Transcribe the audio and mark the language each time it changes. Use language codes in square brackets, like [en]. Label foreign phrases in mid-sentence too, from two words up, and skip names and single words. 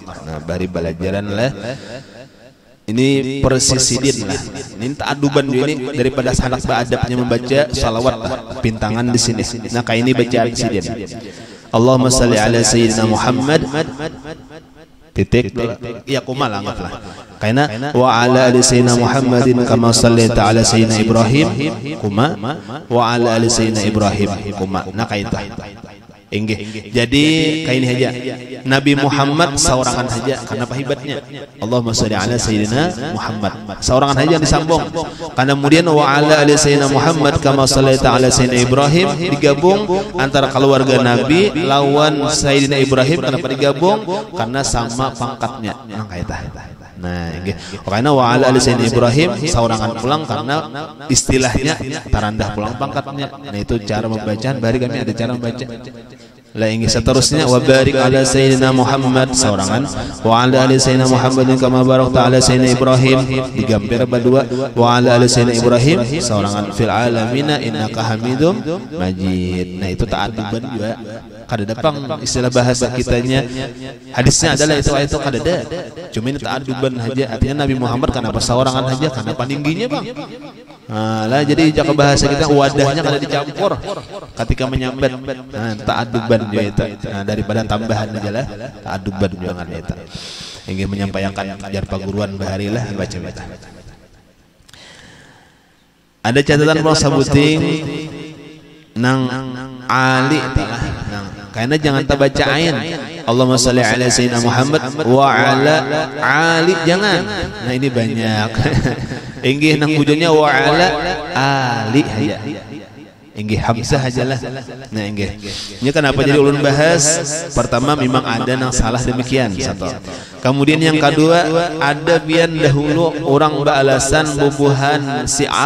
[bjn] Nah, bahari belajaran lah. Ini persisidin lah. Ini ta'aduban ini daripada sanak beadabnya membaca salawat lah. Pintangan di sini. Nah, kayak ini bacaan sidin. [ar] اللهم صل على سيدنا محمد [bjn] titik ya kumal anggaplah. [ar] Karena وعلى آل سيدنا محمد كما صليت على سيدنا إبراهيم كما وعلى آل سيدنا إبراهيم كما. [bjn] Nah, kayak itu. Inggih. Jadi kayak ini aja. Nabi Muhammad seorangan saja karena hebatnya. [ar] اللهم صل على سيدنا محمد. [bjn] Seorangan saja disambung. Karena kemudian [ar] وعلى آل سيدنا محمد كما صليت على سيدنا إبراهيم [bjn] digabung antara keluarga Nabi lawan sayyidina Ibrahim. Kenapa digabung? Karena sama pangkatnya. Nah, kayak itu. Nah, inggih. Karena [ar] وعلى آل سيدنا إبراهيم [bjn] seorangan pulang karena istilahnya tarandah pulang pangkatnya. Nah, itu cara membacaan. Bari kami ada cara membaca. Lah inggih seterusnya [ar] وبارك على سيدنا محمد seorangan وعلى آل سيدنا محمد كما باركت على سيدنا إبراهيم [bjn] digampir berdua [ar] وعلى آل سيدنا إبراهيم seorangan في العالمين إنك حميد مجيد. [bjn] Nah, itu ta'aduban juga. Kada dapang istilah bahasa kitanya hadisnya adalah itu kada ada. Cuma ini ta'aduban saja. Artinya Nabi Muhammad kenapa seorangan saja karena paningginya bang. Nah, lah jadi jaka bahasa kita wadahnya kada dicampur ketika menyambat. Nah, ta'aduban juga itu. Nah, daripada tambahan aja lah ta'aduban juga itu. Ingin menyampaikan ajar paguruan bahari lah baca-baca. Ada catatan mau sabuting nang ali talah nang karena jangan tabaca ain. [ar] اللهم صل على سيدنا محمد وعلى آل jangan. [bjn] Nah, ini banyak. Inggih nang ujungnya [ar] وعلى آل [bjn] aja. Inggih hamzah ajalah. Nah, inggih. Ini kenapa jadi ulun bahas? Pertama memang ada yang salah demikian satu. Kemudian yang kedua ada bian dahulu orang beralasan bubuhan Syiah.